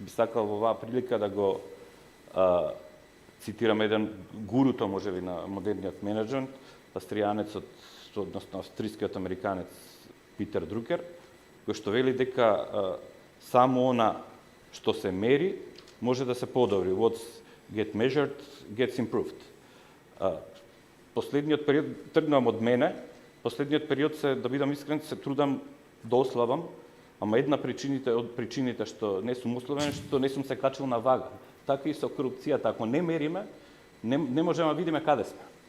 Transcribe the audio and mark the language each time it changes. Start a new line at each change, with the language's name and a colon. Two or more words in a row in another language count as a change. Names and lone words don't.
Macedonian: Би сакал во оваа прилика да го цитирам еден гуруто, можеби, на модерниот менеджмент, австријанецот, односно австрискиот американец Питер Друкер, кој што вели дека само она што се мери може да се подобри.
English: What's get measured gets improved.
Macedonian: Последниот период, тргнам од мене, последниот период се, да бидам искрен, се трудам да ослабам, ама една од причините што не сум ослабен, што не сум се качил на вага. Така и со корупцијата, ако не мериме, не можеме да видиме каде сме.